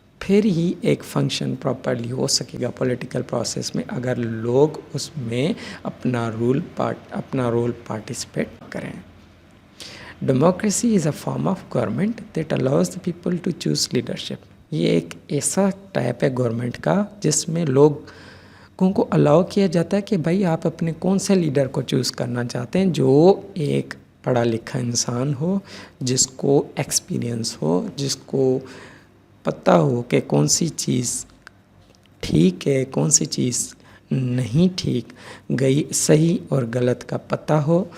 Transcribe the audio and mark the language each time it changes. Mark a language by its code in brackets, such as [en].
[ur] پھر ہی ایک function properly ہو سکے گا پولیٹیکل پروسیس میں اگر لوگ اس میں اپنا رول پارٹیسپیٹ کریں. [en] Democracy is a form of government that allows the people to choose leadership. [ur] یہ ایک ایسا ٹائپ ہے گورنمنٹ کا جس میں لوگوں کو الاؤ کیا جاتا ہے کہ بھائی آپ اپنے کون سے لیڈر کو چوز کرنا چاہتے ہیں، جو ایک پڑھا لکھا انسان ہو، جس کو ایکسپیرینس ہو، جس کو پتہ ہو کہ کون سی چیز ٹھیک ہے، کون سی چیز نہیں ٹھیک گئی، صحیح اور غلط کا پتہ ہو.